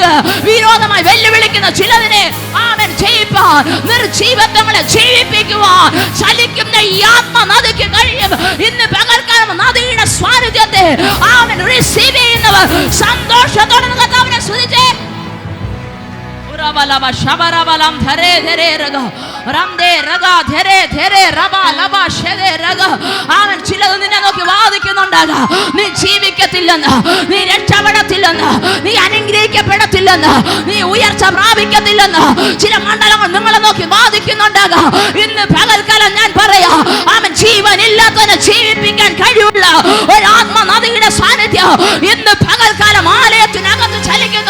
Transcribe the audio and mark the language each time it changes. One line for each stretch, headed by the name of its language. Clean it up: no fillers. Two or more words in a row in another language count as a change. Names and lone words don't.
Malayalam: വിരോധമായി വെല്ലുവിളിക്കുന്ന ചിലതിനെ ആമേൻ ജയിപ്പാൻ, നിർജീവത്വങ്ങളെ ജീവിപ്പിക്കുവാൻ ചലിക്കുന്ന ഈ ആത്മ നദിക്ക് കഴിയും. ഇന്ന് പകൽക്കാലം നദിയുടെ സാന്നിധ്യത്തെ ആമേൻ റിസീവ് ചെയ്യുന്നവർ സന്തോഷത്തോടെ കർത്താവിനെ സ്തുതിച്ചേ. Rabalaba Shabarabalam Thare Dhere Raga Ramde Raga Dhere Dhere Raba Laba Shede Raga അവൻ ചിലത് നിന്നെ നോക്കി വാദിക്കുന്നുണ്ടാകാം. നീ ജീവിക്കത്തില്ലെന്ന്, നീ രക്ഷപ്പെടത്തില്ലെന്ന്, നീ അനുഗ്രഹിക്കപ്പെടത്തില്ലെന്ന്, നീ ഉയർച്ച പ്രാപിക്കത്തില്ലെന്ന് ചില മണ്ഡലങ്ങൾ നിങ്ങളെ നോക്കി വാദിക്കുന്നുണ്ടാകാം. ഇന്ന് പകൽക്കാലം ഞാൻ പറയാ, അവൻ ജീവനില്ലാത്തവനെ ജീവിപ്പിക്കാൻ കഴിവുള്ള ഒരു ആത്മനദിയുടെ സാന്നിധ്യം ഇന്ന് പകൽക്കാലം ആലയത്തിനകത്ത് ചലിക്കുന്നു.